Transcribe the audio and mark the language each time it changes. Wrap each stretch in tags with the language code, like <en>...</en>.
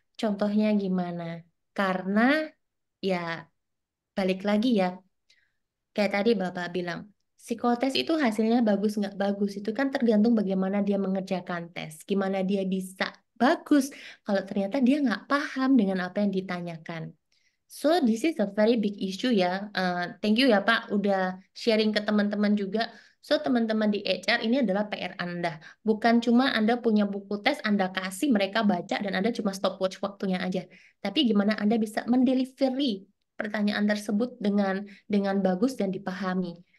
<id>Contohnya gimana? Karena ya balik lagi ya, kayak tadi Bapak bilang, psikotes itu hasilnya bagus nggak bagus. Itu kan tergantung bagaimana dia mengerjakan tes. Gimana dia bisa bagus kalau ternyata dia nggak paham dengan apa yang ditanyakan.</id> <en>So, this is a very big issue ya. Thank you</en> <id>ya Pak, udah sharing ke teman-teman juga. So, teman-teman di HR ini adalah PR Anda. Bukan cuma Anda punya buku tes, Anda kasih mereka baca, dan Anda cuma stopwatch waktunya aja. Tapi gimana Anda bisa mendelivery pertanyaan tersebut dengan bagus dan dipahami.</id>